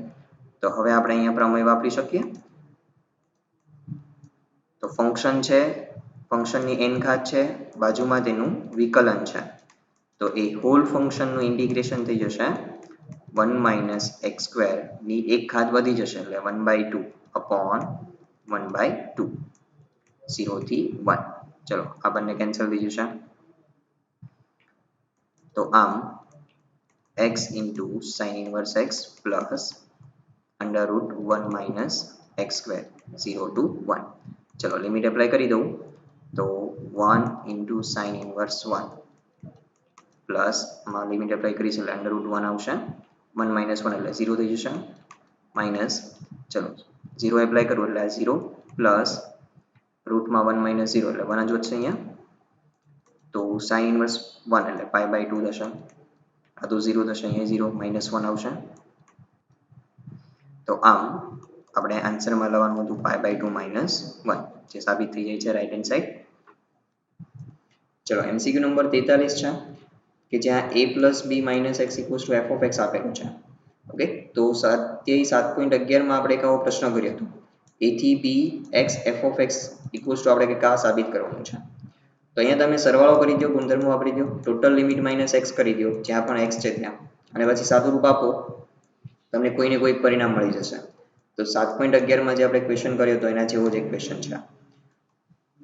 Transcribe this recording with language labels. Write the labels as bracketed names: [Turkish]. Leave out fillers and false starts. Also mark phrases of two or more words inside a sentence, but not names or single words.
[Gujarati] તો હવે આપણે અહીંયા પ્રમેય વાપરી શકીએ. તો ફંક્શન છે ફંક્શનની n ઘાત છે બાજુમાં તેનું વિકલન છે તો એ [English] whole functionનું integration [Gujarati] થઈ જશે [English] 1 minus x square [Gujarati] ની એક ઘાત વધી જશે એટલે 1/2 upon 1/2 0 થી 1. ચલો આ બંને કેન્સલ થઈ જશે તો આમ [English] x into sin inverse x plus under root 1 minus x square 0 to 1. [Gujarati] ચલો [English] limit apply [Gujarati] કરી દઉં તો [English] 1 into sin inverse 1 [Gujarati] પ્લસ માં [English] limit apply [Gujarati] કરીશું એટલે [English] under root [Gujarati] 1 આવશે [English] 1 minus 1 [Gujarati] એટલે 0 થઈ જશે માઇનસ ચલો 0 એપ્લાય કરું એટલે 0 પ્લસ રૂટમાં [English] 1 minus 0 [Gujarati] એટલે 1 જ વધશે અહીંયા તો [English] sin inverse 1 [Gujarati] એટલે pi/2 થશે આ તો 0 થશે અહીંયા [English] 0 minus 1 [Gujarati] આવશે તો આમ આપણે આન્સરમાં લેવાનું હતું [English] pi/2 minus 1 [Gujarati] જે સાબિત થઈ જાય છે [English] right hand side. [Gujarati] ચલો MCQ નંબર 43 છે કે જ્યાં [English] a plus b minus x equals to f of x [Gujarati] આપેલું છે. ઓકે તો 7.11 માં આપણે કયો પ્રશ્ન કર્યો હતો a થી [English] b x f of x equals to [Gujarati] આપણે કે કા સાબિત કરવાનું છે. તો અહીંયા તમે સરવાળો કરી દો ગુણધર્મો વાપરી દો [English] total limit minus x [Gujarati] કરી દો જ્યાં પણ x છે ત્યાં અને પછી સાદું રૂપ આપો તમને કોઈને કોઈ પરિણામ મળી જશે. તો 7.11 માં જે આપણે ક્વેશ્ચન કર્યો તો એના જેવો જ એક ક્વેશ્ચન છે.